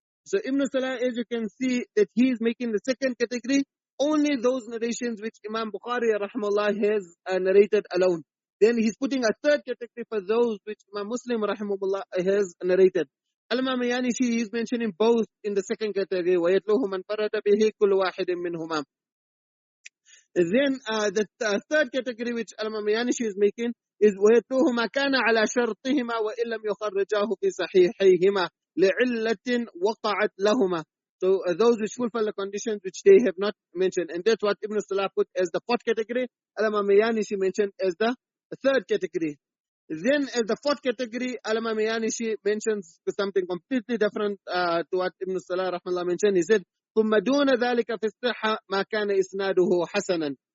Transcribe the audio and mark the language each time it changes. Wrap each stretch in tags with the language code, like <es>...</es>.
<en>So Ibn Salah, as you can see, that he is making the second category only those narrations which Imam Bukhari rahimahullah has narrated alone. Then he's putting a third category for those which Imam Muslim rahimahullah has narrated. Al-Imam Yanishi is mentioning both in the second category</en> <ar>وَيَتْلُوهُ مَنْ فَرَدَ بِهِ كُلُّ وَاحِدٍ مِّنْهُمَا.</ar> <en>Then the third category which Al-Imam Yanishi is making is</en> <ar>وَيَتْلُوهُ مَا كَانَ عَلَى شَرْطِهِمَا وَإِن لَمْ يُخَرِّجَاهُ فِي صَحِيحَيْهِمَا لِعِلَّةٍ وَقَعَتْ لَهُمَا.</ar> <en>So those which fulfill the conditions which they have not mentioned. And that's what Ibn Salah put as the 4th category. Al-Imam Yanishi mentioned as the 3rd category. Then as the 4th category, Al-Imam Yanishi mentions something completely different to what Ibn Salah rahmallah mentioned. He said,</en> <ar>ثُمَّ دُونَ ذَلِكَ فِي الصِّحَّةِ مَا كَانَ إِسْنَادُهُ حَسَنًا.</ar>